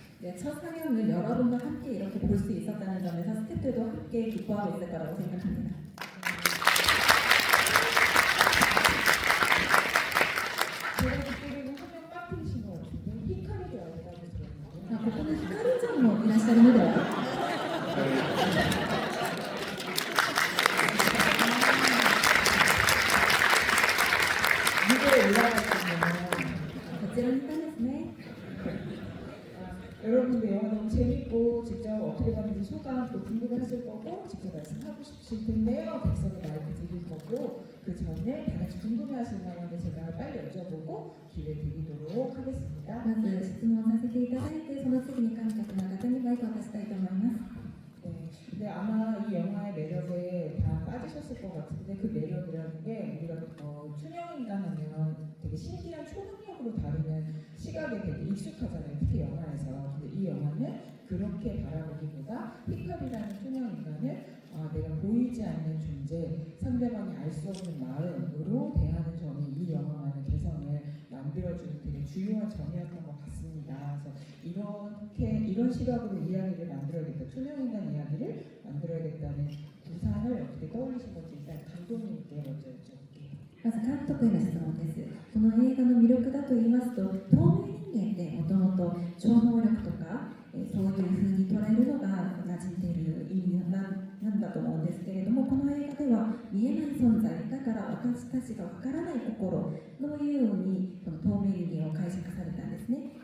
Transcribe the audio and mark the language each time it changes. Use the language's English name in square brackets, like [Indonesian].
[Korean] 네, 첫 상영을 여러분과 함께 이렇게 볼 수 있었다는 점에서 스태프들도 함께 기뻐하고 있을 거라고 생각합니다. 제가 듣기로는 한명 빠뜨리신 것 같은데 히카리도 왔다고 들었는데. 아, 그분은 [Japanese] 히카리ちゃんもいらっしゃるのでは? [Korean] 무대에 올라가시면 [Japanese] こちらにいたんですね。 [Korean] 여러분들 영화 너무 재밌고 직접 어떻게 봤는지 소감 또 궁금해하실 거고 직접 말씀하고 싶으실 텐데요. 백석의 마이크 드릴 거고 그 전에 다 같이 궁금해하실 만한 게 제가 빨리 여쭤보고 기회 드리도록 하겠습니다. [Japanese] まず質問させていただいて、その次に観客の方にマイクを渡したいと思います。 [Korean] 네, 근데 아마 이 영화의 매력에 다 빠지셨을 것 같은데 그 매력이라는 게 우리가 투명인간 하면 되게 신기한 초능력으로 다루는 시각에 되게 익숙하잖아요. 특히 영화에서. 근데 이 영화는 그렇게 바라보기보다 힙합이라는 투명인간을 내가 보이지 않는 존재, 상대방이 알 수 없는 마음으로 대하는 점이 이 영화만의 개성을 만들어주는 되게 중요한 점이었던 것 같습니다. 그래서 이런 시각으로 이야기를 만들어야겠다, 투명인간 이야기를 만들어야겠다는 구상을 어떻게 떠올리신 건지 일단 감독님께 먼저 여쭤볼게요. [Japanese] まず監督への質問です。この映画の魅力だと言いますと、透明人間ってもともと超能力とか、そういうふうに捉えるのが馴染んでいる意味なんだと思うんですけれども、この映画では見えない存在だから私たちがわからない心のようにこの透明人間を解釈されたんですね。